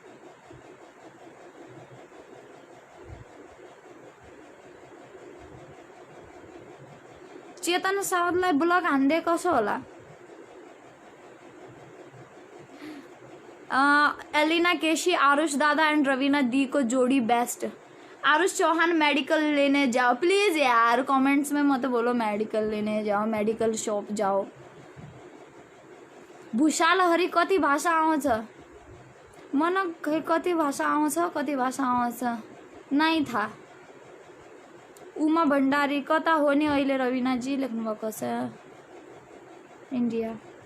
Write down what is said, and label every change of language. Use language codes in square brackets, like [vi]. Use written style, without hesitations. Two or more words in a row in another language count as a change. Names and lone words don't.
[ne] चेतन साउदलाई ब्लक हान्दे कसो होला? एलिना केशी, [hi] आरुष दादा एंड रवीना दी को जोड़ी बेस्ट। आरुष चौहान मेडिकल लेने जाओ प्लीज यार, कमेंट्स में मत बोलो मेडिकल लेने जाओ, [en] medical shop [hi] जाओ। [ne] भूषाल हरि कति भाषा आउँछ? मन खै कति भाषा आउँछ, कति भाषा आउँछ नै थाहा। उमा भण्डारी कता हो नि अहिले? रविनाजी लेख्नु भएको छ इन्डिया।